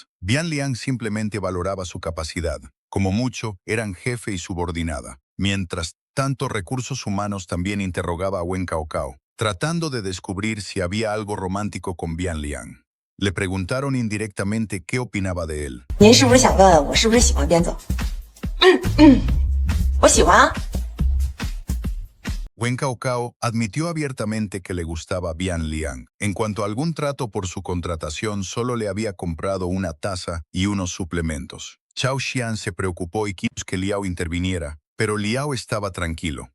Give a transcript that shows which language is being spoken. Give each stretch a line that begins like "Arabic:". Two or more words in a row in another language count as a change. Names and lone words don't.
Spanish: Bian Liang simplemente valoraba su capacidad. Como mucho, eran jefe y subordinada. Mientras tanto, Recursos Humanos también interrogaba a Wen Caocao, tratando de descubrir si había algo romántico con Bian Liang. Le preguntaron indirectamente qué opinaba de él.
Chinese: 您是不是想问我是不是喜欢边走？我喜欢啊。
Spanish: Wen Caocao admitió abiertamente que le gustaba Bian Liang. En cuanto a algún trato por su contratación, solo le había comprado una taza y unos suplementos. Chao Xian se preocupó y quiso que Liao interviniera, pero Liao estaba tranquilo.